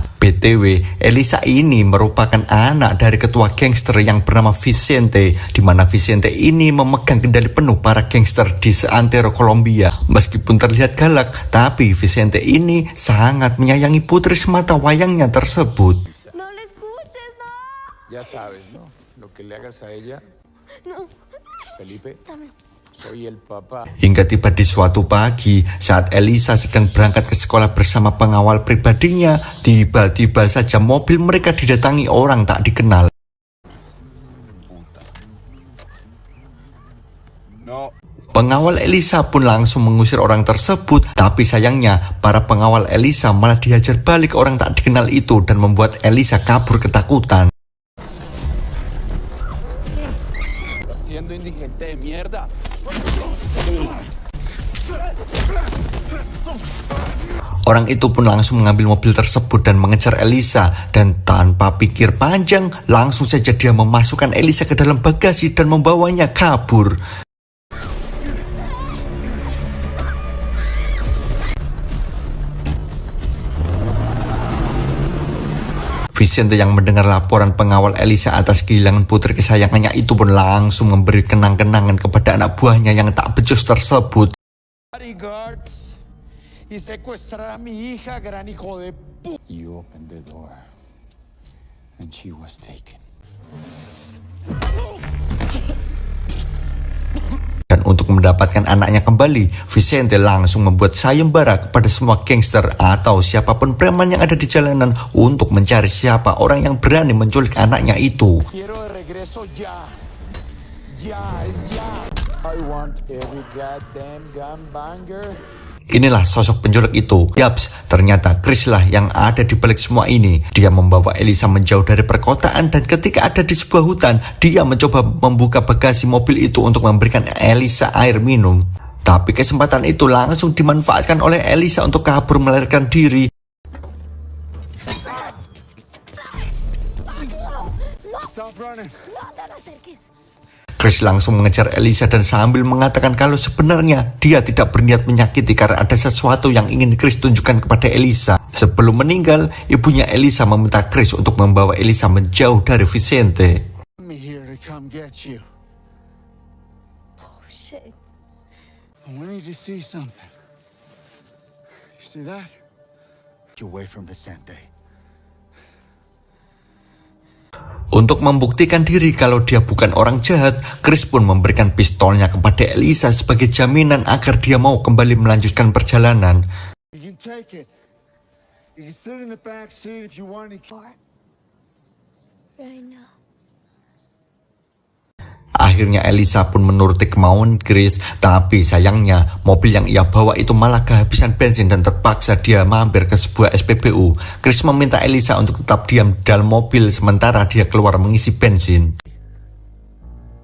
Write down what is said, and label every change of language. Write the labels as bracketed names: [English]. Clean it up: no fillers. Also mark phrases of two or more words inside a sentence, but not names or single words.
[Indonesian] BTW, Elisa ini merupakan anak dari ketua gangster yang bernama Vicente, di mana Vicente ini memegang kendali penuh para gangster di seantero Kolombia. Meskipun terlihat galak, tapi Vicente ini sangat menyayangi putri semata wayangnya tersebut. [Spanish] No le escuches, no. Ya sabes, ¿no? Lo que le hagas a ella, No. Felipe, Dámelo. soy el papá. [Indonesian] Hingga tiba di suatu pagi saat Elisa sedang berangkat ke sekolah bersama pengawal pribadinya, tiba-tiba saja mobil mereka didatangi orang tak dikenal. [Spanish] No. [Indonesian] Pengawal Elisa pun langsung mengusir orang tersebut, tapi sayangnya para pengawal Elisa malah dihajar balik orang tak dikenal itu dan membuat Elisa kabur ketakutan. [Spanish] Siendo indigente de mierda. [Indonesian] Orang itu pun langsung mengambil mobil tersebut dan mengejar Elisa, dan tanpa pikir panjang langsung saja dia memasukkan Elisa ke dalam bagasi dan membawanya kabur. Vicente yang mendengar laporan pengawal Elisa atas kehilangan putri kesayangannya itu pun langsung memberi kenang-kenangan kepada anak buahnya yang tak becus tersebut. [Spanish] Bodyguards y secuestrar a mi hija, gran hijo de pu. [English] You opened the door and she was taken. [Indonesian] Dan untuk mendapatkan anaknya kembali, Vicente langsung membuat sayembara kepada semua gangster atau siapapun preman yang ada di jalanan untuk mencari siapa orang yang berani menculik anaknya itu. [Spanish] Quiero de regreso ya. Ya, es ya. [English] I want every goddamn gangbanger. [Indonesian] Inilah sosok penculik itu. Yaps, ternyata Chris lah yang ada di balik semua ini. Dia membawa Elisa menjauh dari perkotaan dan ketika ada di sebuah hutan, dia mencoba membuka bagasi mobil itu untuk memberikan Elisa air minum. Tapi kesempatan itu langsung dimanfaatkan oleh Elisa untuk kabur melarikan diri. [English] Stop running. [Spanish] No te me acerques. [Indonesian] Chris langsung mengejar Elisa dan sambil mengatakan kalau sebenarnya dia tidak berniat menyakiti karena ada sesuatu yang ingin Chris tunjukkan kepada Elisa. Sebelum meninggal, ibunya Elisa meminta Chris untuk membawa Elisa menjauh dari Vicente. [English] I'm here to come get you. Oh, shit. I want you to see something. You see that? Get away from Vicente. [Indonesian] Untuk membuktikan diri kalau dia bukan orang jahat, Chris pun memberikan pistolnya kepada Elisa sebagai jaminan agar dia mau kembali melanjutkan perjalanan. [English] You can take it. You can sit in the back seat if you want to. Right now. [Indonesian] Akhirnya Elisa pun menuruti kemauan Chris, tapi sayangnya mobil yang ia bawa itu malah kehabisan bensin dan terpaksa dia mampir ke sebuah SPBU. Chris meminta Elisa untuk tetap diam di dalam mobil sementara dia keluar mengisi bensin.